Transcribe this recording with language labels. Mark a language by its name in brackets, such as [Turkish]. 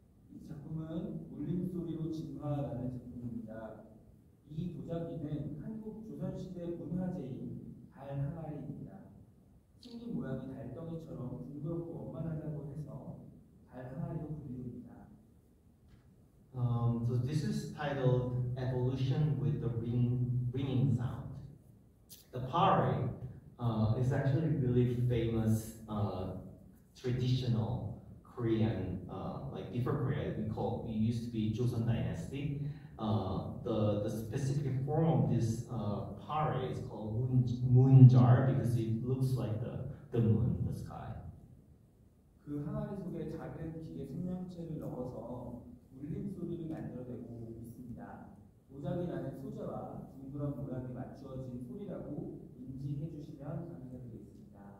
[Korean] 이 작품은 울림소리로 진화라는 작품입니다. 이 도자기는 한국 조선시대 문화재인 달 항아리입니다. 생긴 모양이 달덩이처럼 둥그렇고 원만하다고 해서 달 항아리로 불립니다. [English] So this is titled Evolution with the Ringing Sound. The pottery is actually really famous traditional Korean, like before Korea, we used to be Joseon Dynasty. The specific form of this pottery is called moon jar because it looks like the moon, the sky. [Korean] 그 항아리 속에 작은 기계 생명체를 넣어서 울림 소리를 만들어내고 있습니다. 도자기라는 소재와 둥그런 모양이 맞추어진 소리라고 인지해 주시면 감사드리겠습니다.